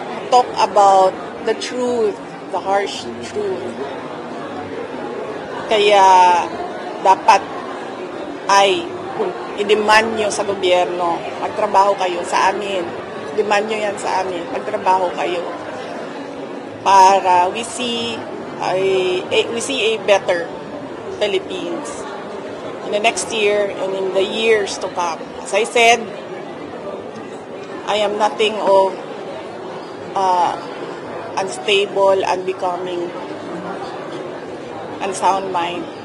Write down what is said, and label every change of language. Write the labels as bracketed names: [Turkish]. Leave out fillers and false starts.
[English] Talk about the truth, the harsh truth. [Filipino] Kaya dapat ay i-demand nyo sa gobyerno, magtrabaho kayo sa amin. Demand nyo yan sa amin, magtrabaho kayo. [English] Para we see a better Philippines in the next year and in the years to come. As I said, I am nothing of unstable, unbecoming, unsound mind.